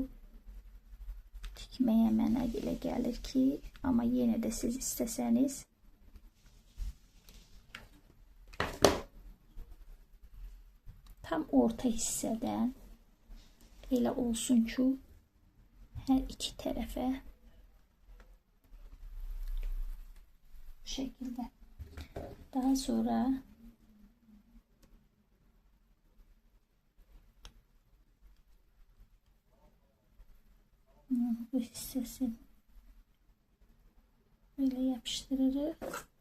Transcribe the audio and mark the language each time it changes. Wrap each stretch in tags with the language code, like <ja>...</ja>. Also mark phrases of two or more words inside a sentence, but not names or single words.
<az>Tikməyə mənə elə gəlir ki, amma yenə də siz istəsəniz tam orta hissədən elə olsun ki, hər iki tərəfə</az> <tr>bu şekilde. Daha sonra bu hissesi böyle yapıştırırız.</tr>